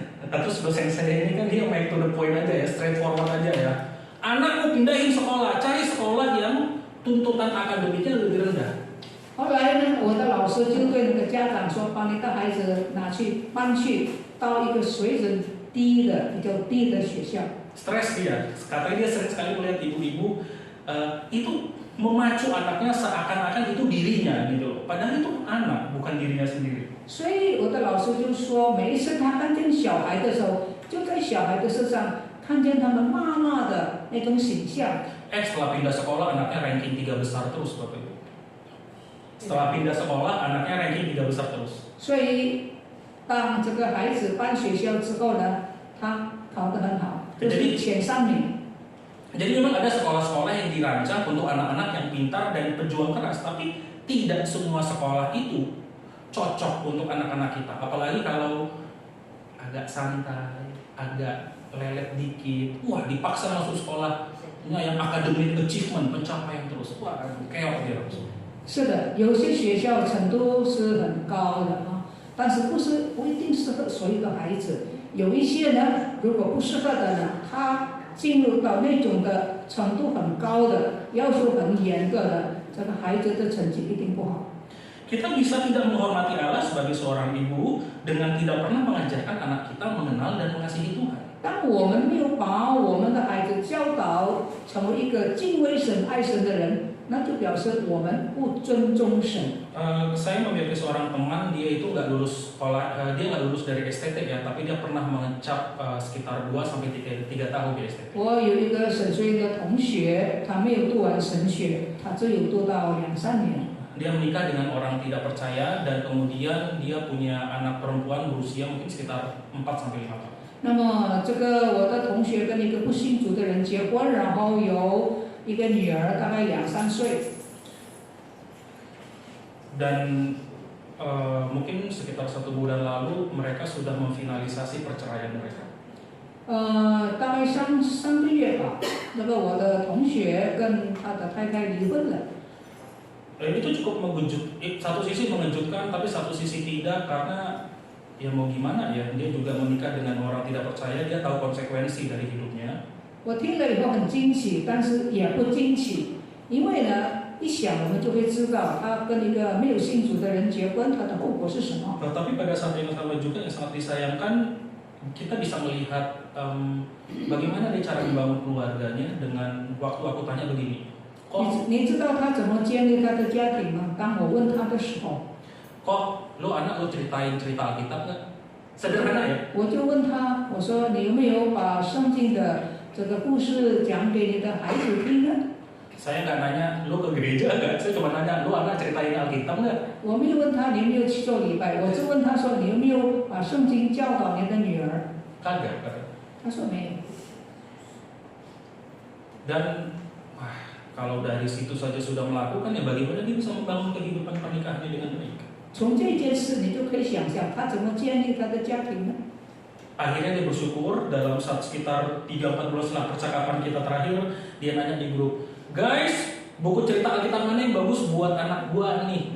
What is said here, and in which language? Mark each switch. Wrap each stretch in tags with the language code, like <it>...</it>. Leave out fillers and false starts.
<id>Terus dosen saya ini kan dia</id> <en>make to the point</en> <id>aja ya, straightforward aja ya. Anakku pindahin sekolah, cari sekolah yang tuntutan akademiknya lebih rendah.</id> <zh>后来呢，我的老师就对那个家长说，把你的孩子搬去到一个水准低的、比较低的学校。</zh> <id>Stres dia, katanya dia sering sekali melihat ibu-ibu itu memacu anaknya seakan-akan itu dirinya gitu, padahal itu anak bukan dirinya sendiri.</id> <zh>所以我的老师就说，每一次他看见小孩的时候，就在小孩的身上看见他们妈妈的那种形象。</zh> <id>Setelah pindah sekolah anaknya ranking 3 besar terus Bapak Ibu. Setelah pindah sekolah anaknya ranking 3 besar terus.</id> <zh>所以当这个孩子搬学校之后呢，他考得很好，就是前3名。</zh> <id>Jadi memang ada sekolah-sekolah yang dirancang untuk anak-anak yang pintar dan pejuang keras, tapi tidak semua sekolah itu cocok untuk anak-anak kita. Apalagi kalau agak santai, agak lelet dikit, wah dipaksa masuk sekolah yang academic achievement, pencapaian terus, wah keok dia langsung.</id> <zh>是的，有些学校程度是很高的啊，但是不一定适合所有的孩子。有一些呢，如果不适合的呢，他进入到那种的程度很高的、要求很严格的，这个孩子的成绩一定不好。</zh> <id>Kita bisa tidak menghormati Allah sebagai seorang ibu dengan tidak pernah mengajarkan anak kita mengenal dan mengasihi Tuhan.</id> <zh>当我们没有把我们的孩子教导成为一个敬畏神、爱神的人，那就表示我们不尊重神。</zh> <id>Saya memiliki seorang teman, dia itu nggak lulus sekolah, dia nggak lulus dari STT ya, tapi dia pernah mengecap sekitar 2 sampai 3 tahun di STT.</id> <zh>我有一个神学院的同学，他没有读完神学，他只有读到2-3年。</zh> <id>Dia menikah dengan orang tidak percaya dan kemudian dia punya anak perempuan berusia mungkin sekitar 4 sampai 5 tahun.</id> <zh>那么这个我的同学跟一个不信主的人结婚，然后有一个女儿，大概2-3岁。</zh> <id>Dan mungkin sekitar 1 bulan lalu mereka sudah memfinalisasi perceraian mereka.</id> <zh>大概3个月吧，那个我的同学跟他的太太离婚了。</zh> <id>Itu cukup satu sisi mengejutkan, tapi satu sisi tidak karena ya mau gimana ya, dia juga menikah dengan orang tidak percaya, dia tahu konsekuensi dari hidupnya.</id> <zh>我听了以后很惊喜，但是也不惊奇，因为呢，一想我们就会知道，他跟一个没有信主的人结婚，他的后果是什么。</zh> <id>Tapi pada saat yang sama juga yang sangat disayangkan, kita bisa melihat bagaimana dia cara membangun keluarganya dengan waktu aku tanya begini.</id> <zh>你知道他怎么建立他的家庭吗？当我问他的时候，</zh> <id>Kok lo anak lo ceritain cerita Alkitab nggak? Sederhana ya.</id> <zh>我就问他，我说你有没有把圣经的这个故事讲给你的孩子听呢？</zh> <id>Saya nggak nanya lu ke gereja nggak, saya cuma nanya lu anak ceritain Alkitab nggak?</id> <zh>我没有问他你有没有去做礼拜，我就问他说你有没有把圣经教导你的女儿？</zh> <id>Kagak.</id> <zh>他说没有。</zh> <id>Dan kalau dari situ saja sudah melakukan, ya bagaimana dia bisa membangun kehidupan pernikahannya dengan baik?</id> <zh>从这件事你就可以想象他怎么建立他的家庭呢？</zh> <id>Akhirnya dia bersyukur dalam sekitar 3-4 bulan setelah percakapan kita terakhir, dia nanya di grup, guys, buku cerita Alkitab mana yang bagus buat anak gua nih?</id>